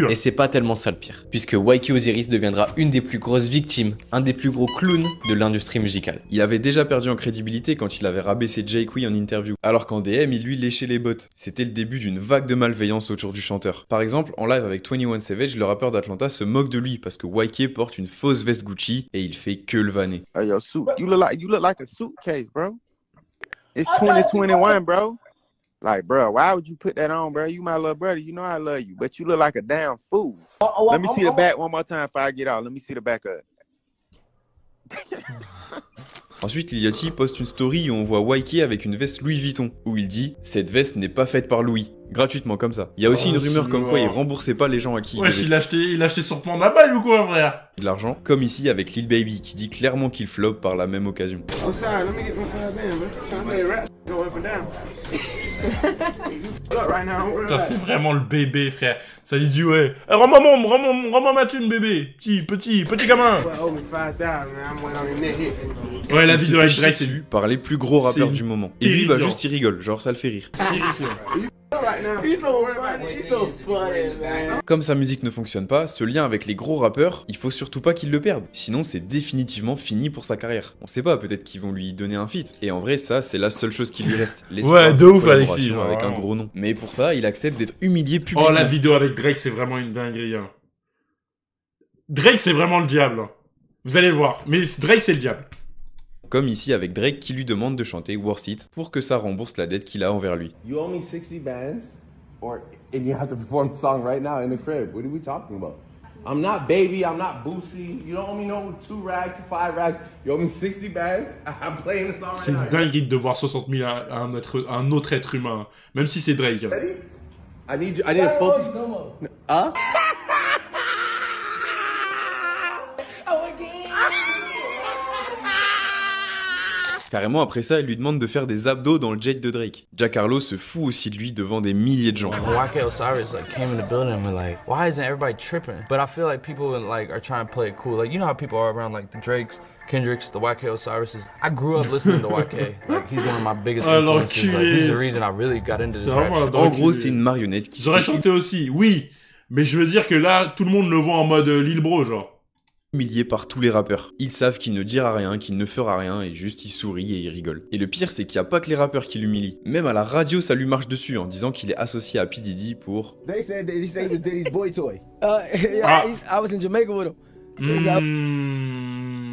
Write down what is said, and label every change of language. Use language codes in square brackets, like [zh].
[fr] Et c'est pas tellement ça le pire, puisque YK Osiris deviendra une des plus grosses victimes, un des plus gros clowns de l'industrie musicale. Il avait déjà perdu en crédibilité quand il avait rabaissé Jake en interview, alors qu'en DM il lui léchait les bottes. C'était le début d'une vague de malveillance autour du chanteur. Par exemple, en live avec 21 Savage, le rappeur d'Atlanta se moque de lui parce que YK porte une fausse veste Gucci et il fait que le vanner. [en] Hey yo, suit, you look like a suitcase, bro. It's 2021, bro. Like, bro, why would you put that on, bro? You my little brother. You know I love you, but you look like a damn fool. Let me see the back one more time before I get out. Let me see the back of it. [fr] Ensuite, Lil Yachty poste une story où on voit YK avec une veste Louis Vuitton, où il dit « Cette veste n'est pas faite par Louis ». Gratuitement comme ça. Il y a aussi une rumeur comme quoi il remboursait pas les gens à qui wesh, il a acheté sur Panda Buy ou quoi, frère? de l'argent, comme ici avec Lil Baby qui dit clairement qu'il flop par la même occasion. [en] Oh, sorry, let me get my 5 band, bro. I made rap go up and down. [fr] Putain, c'est vraiment le bébé, frère. Ça lui dit, ouais. Eh, rends-moi ma thune, bébé. Petit gamin. Ouais, la vidéo avec Drake, c'est lui. Par les plus gros rappeurs du moment. Et lui, bah juste il rigole, genre ça le fait rire. Comme sa musique ne fonctionne pas, ce lien avec les gros rappeurs, il faut surtout pas qu'il le perde. Sinon, c'est définitivement fini pour sa carrière. On sait pas, peut-être qu'ils vont lui donner un feat. Et en vrai, ça, c'est la seule chose qui lui reste. Ouais, de ouf, Alexis. Avec un gros nom. Mais pour ça, il accepte d'être humilié publiquement. Oh, la vidéo avec Drake, c'est vraiment une dinguerie. Hein. Drake, c'est vraiment le diable. Hein. Vous allez voir. Mais Drake, c'est le diable. Comme ici avec Drake qui lui demande de chanter Worth It pour que ça rembourse la dette qu'il a envers lui. [en] You owe me 60 bands, and you have to perform the song right now in the crib. What are we talking about? I'm not Baby, I'm not Boosie. You don't owe me no 2 rags, 5 rags. You owe me 60 bands. I'm playing the song right now. [fr] C'est dingue de voir 60 000 à un autre être humain, même si c'est Drake. [en] I need a focus. Huh? [fr] Carrément après ça, il lui demande de faire des abdos dans le jet de Drake. Jack Harlow se fout aussi de lui devant des milliers de gens. [en] YK Osiris like came in the building and we're like, why isn't everybody tripping? But I feel like people like are trying to play it cool. Like you know how people are around like the Drakes, Kendricks, the YK Osirises. I grew up listening to YK. Like he's one of my biggest influences. Like he's the reason I really got into this rap shit. [fr] En gros, c'est une marionnette qui J'aurais chanté aussi, oui. Mais je veux dire que là, tout le monde le voit en mode Lil Bro, genre. Humilié par tous les rappeurs. Ils savent qu'il ne dira rien, qu'il ne fera rien, et juste il sourit et il rigole. Et le pire, c'est qu'il n'y a pas que les rappeurs qui l'humilient. Même à la radio, ça lui marche dessus en disant qu'il est associé à P. Diddy pour... [en] They said he was Diddy's boy toy. I was in Jamaica with him.